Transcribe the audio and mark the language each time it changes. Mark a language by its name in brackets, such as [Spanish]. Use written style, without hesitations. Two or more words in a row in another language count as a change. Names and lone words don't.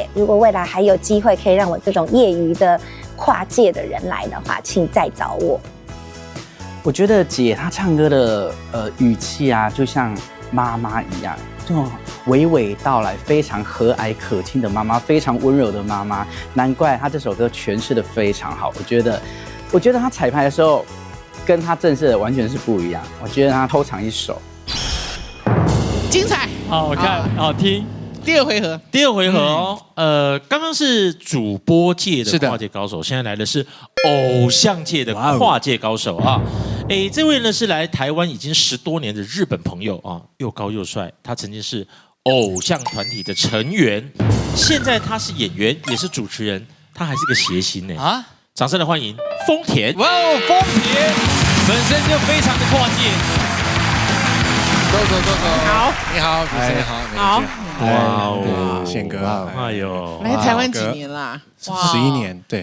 [Chinese] 如果未來還有機會可以讓我這種業餘的跨界的人來的話，請再找我。我覺得姐她唱歌的語氣啊，就像媽媽一樣。這種娓娓道來、非常和藹可親的媽媽，非常溫柔的媽媽，難怪她這首歌詮釋得非常好。我覺得她彩排的時候，跟她正式的完全是不一樣。我覺得她偷藏一手，精彩，好看，好聽。第二回合哦，刚剛是主播界的跨界高手，現在來的是偶像界的跨界高手啊！哎，這位呢是來台灣已經10多年的日本朋友啊，又高又帥，他曾經是偶像團體的成員，現在他是演員，也是主持人，他還是個諧星呢啊！掌聲來歡迎豐田！哇哦，豐田本身就非常的跨界。走，好，你好，主持人好，好，哇哦，宪哥，哎呦，來台灣幾年啦？11年，對，